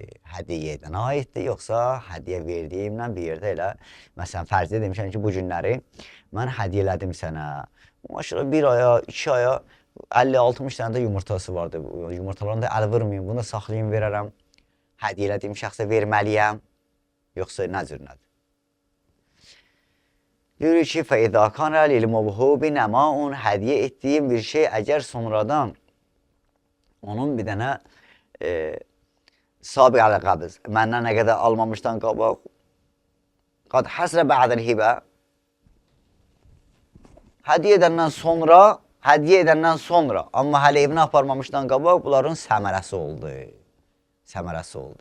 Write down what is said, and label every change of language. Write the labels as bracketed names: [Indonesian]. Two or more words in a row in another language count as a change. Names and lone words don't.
[Azerbaijani] Hədiyyə edənə aiddir, yoxsa hədiyyə verdiyimlə bir yerdə elə, məsələn, fərzdə demişəm ki, bu günləri mən hədiyyə elədim sənə. Maşallah, 1 aya, 2 aya 50-60 dənə də yumurtası vardı. Yumurtalarını da əl vurmayayım, bunu da saxlayayım, verərəm. Hədiyyə elədiyim şəxsə verməliyəm, yoxsa nə cür nədir? Deyir ki, [Arabic] فَإِذَا كَانَ لِلْمَوْهُوبِ نَمَاءٌ [Azerbaijani] hədiyyə etdiyim bir şey əgər sonradan onun bir dənə [Arabic] سابق القبض, [Azerbaijani] məndən nə qədər almamışdan qabaq, [Arabic] قد حصل بعد الهبة, [Azerbaijani] hədiyyə edəndən sonra, amma hələ evinə aparmamışdan qabaq, bunların səmərəsi oldu.